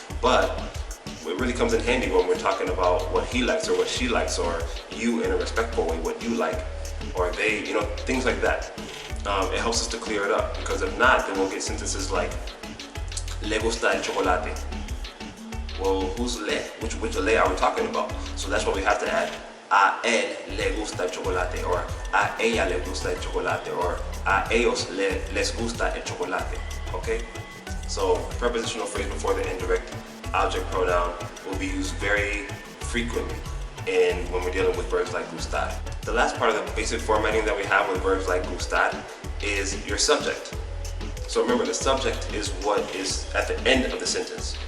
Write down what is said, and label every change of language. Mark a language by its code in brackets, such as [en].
[en] But it really comes in handy when we're talking about what he likes or what she likes, or you in a respectful way, what you like, or they, things like that. It helps us to clear it up, because if not, then we'll get sentences like [es] le gusta el chocolate. [en] Well, who's le? Which le are we talking about? So that's what we have to add. [es] A él le gusta el chocolate, or a ella le gusta el chocolate, or a ellos les gusta el chocolate. [en] Okay? So prepositional phrase before the indirect object pronoun will be used very frequently when we're dealing with verbs like gustar. The last part of the basic formatting that we have with verbs like gustar is your subject. So remember, the subject is what is at the end of the sentence.